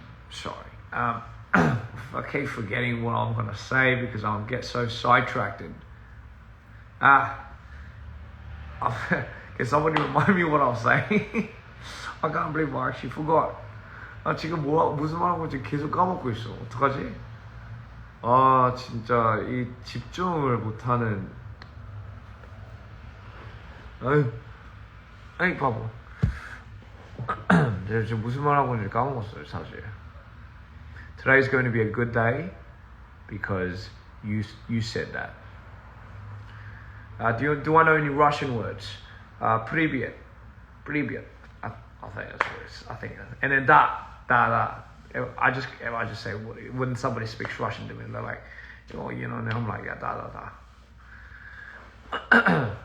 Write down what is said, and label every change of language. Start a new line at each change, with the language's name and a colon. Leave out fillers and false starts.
English: Sorry, I keep forgetting what I'm gonna say because I'll get so sidetracked. Can somebody remind me what I was saying? I can't believe I actually forgot.
Korean: 지금 무슨 말하고 지금 계속 까먹고 있어. 어떡하지? 진짜 이 집중을 못하는. 아이 바보. 지금 무슨 말 하고 있는지 까먹었어요 사실.
English: Today's going to be a good day because you said that. Do I know any Russian words?
Russian: Привет.
English: I think that's what it's. I think. And then da. I just say when somebody speaks Russian to me, they're like, and I'm like da.